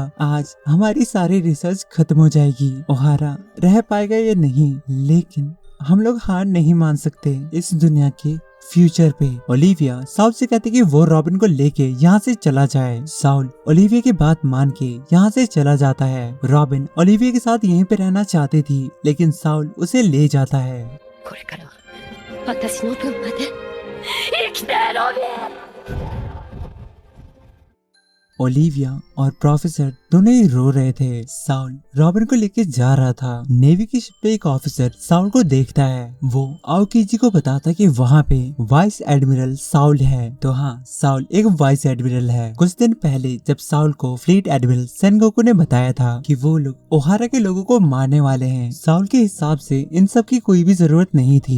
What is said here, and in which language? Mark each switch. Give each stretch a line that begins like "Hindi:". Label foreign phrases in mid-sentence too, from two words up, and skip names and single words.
Hindi: आज हमारी सारी रिसर्च खत्म हो जाएगी। ओहारा रह पाएगा या नहीं, लेकिन हम लोग हार नहीं मान सकते इस दुनिया के फ्यूचर पे। ओलिविया साउल से कहती कि वो रॉबिन को लेके यहाँ से चला जाए। साउल ओलिविया की बात मान के यहाँ से चला जाता है। रॉबिन ओलिविया के साथ यहीं पे रहना चाहती थी, लेकिन साउल उसे ले जाता है।
Japanese: これからは私の分まで生きてロビン
Hindi: ओलिविया और प्रोफेसर दोनों ही रो रहे थे। साउल रॉबिन को लेके जा रहा था। नेवी की शिप पे एक ऑफिसर साउल को देखता है। वो आओकीजी को बताता कि वहाँ पे
English: vice admiral
Hindi: साउल है। तो हाँ, साउल एक
English: vice admiral
Hindi: है। कुछ दिन पहले जब साउल को
English: fleet admiral
Hindi: सेनगोकू ने बताया था कि वो लोग ओहारा के लोगों को मारने वाले हैं, साउल के हिसाब से इन सब की कोई भी जरूरत नहीं थी।